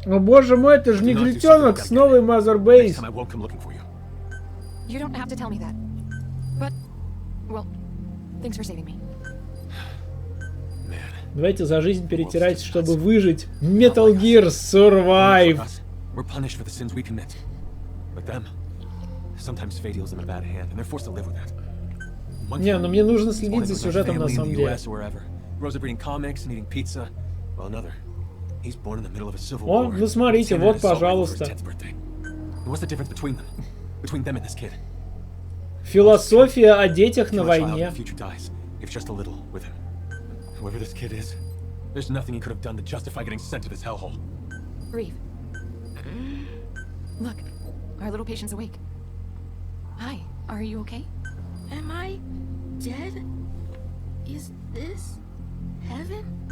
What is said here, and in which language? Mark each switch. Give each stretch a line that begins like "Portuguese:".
Russian: О боже мой, это же не глютенок с новой Mother
English: Next Base. time I won't come looking for you. You don't have to tell me that. But, well, thanks for saving me. Man.
Russian: Давайте за жизнь перетирать, чтобы выжить.
English: Metal Gear Survive. We're punished for the sins we commit. But them, sometimes fate deals them a bad hand, and they're forced to live with that.
Russian: Не, но мне нужно следить за сюжетом на самом деле.
English: Grows up reading comics and eating pizza. While another, he's born in the middle of a civil
Russian: О,
English: war.
Russian: ну смотрите, вот, пожалуйста.
English: What's the difference between them? Between them and this kid?
Russian: Философия о детях на войне.
English: Future dies, if just a little with him. Whoever this kid is, there's nothing he could have done to justify getting sent to this hellhole. Reeve. Look, our little patient's awake. Hi, are you okay? Am I dead? Is this heaven?